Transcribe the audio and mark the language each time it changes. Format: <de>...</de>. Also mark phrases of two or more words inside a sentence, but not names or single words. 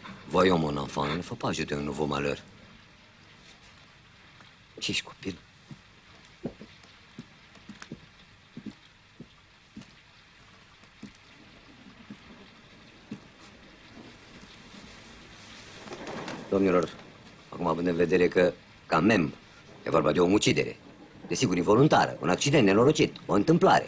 <fr>Voyons, mon enfant, il ne faut pas ajouter un nouveau malheur.</fr> <ro>Ce ești copil? Domnilor, acum având în vedere că, ca mem, e vorba de o omucidere, desigur involuntară, un accident nenorocit, o întâmplare.</ro>